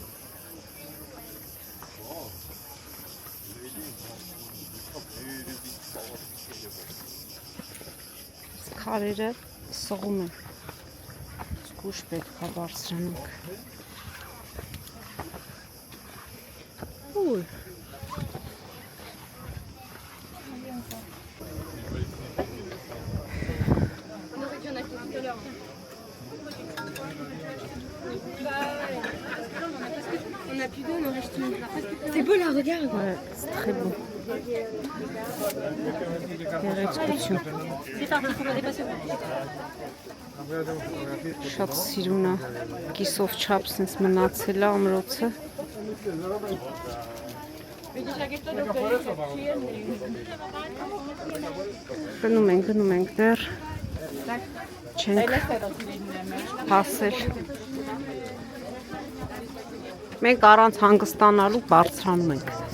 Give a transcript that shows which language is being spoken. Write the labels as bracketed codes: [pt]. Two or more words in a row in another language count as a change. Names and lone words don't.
[hy] Քարերը սողում են։ Ուշ պետք է բարձրանանք։ Ուй։ [fr] C'est beau là, regarde. Ouais, c'est très beau. [hy] Գեղեցկություն։ Շատ սիրուն է, կիսով չափ սենց մնացել է ամրոցը։ Գնում ենք դեռ չենք հասել։ Մենք առանց հանգստանալու բարձրանում ենք։